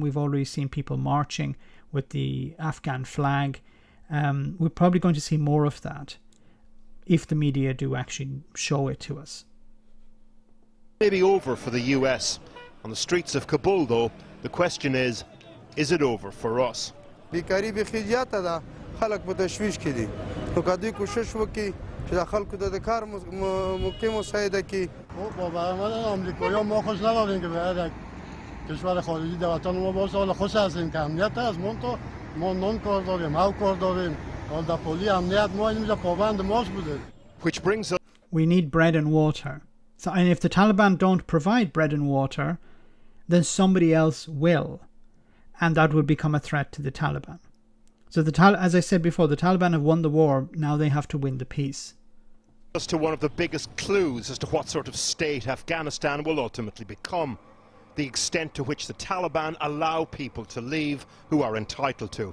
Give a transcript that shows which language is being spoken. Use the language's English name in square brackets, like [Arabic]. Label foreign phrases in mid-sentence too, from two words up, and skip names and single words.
[English] We've already seen people marching with the Afghan flag. We're probably going to see more of that if the media do actually show it to us. Maybe over for the US. On the streets of Kabul, though, the question is it over for us? [Pashto] خلق په تشویش کې دي نو کدی کوشش وکړي چې د خلکو د کار موقع مساعده کړي [Persian] با برآمدن آمریکایی‌ها ما خوش نداریم که باید کشور خارجی در وطن ما باشه. حالا خوش هستیم که امنیت هست ما نان کار داریم، هاو کار داریم، حالا در پلی امنیت ما اینجا پابند ماست بوده. [English] Which brings us... We need bread and water. So, and if the Taliban don't provide bread and water, then somebody else will. And that would become a threat to the Taliban. So as I said before, the Taliban have won the war. Now they have to win the peace. As to one of the biggest clues as to what sort of state Afghanistan will ultimately become, the extent to which the Taliban allow people to leave who are entitled to.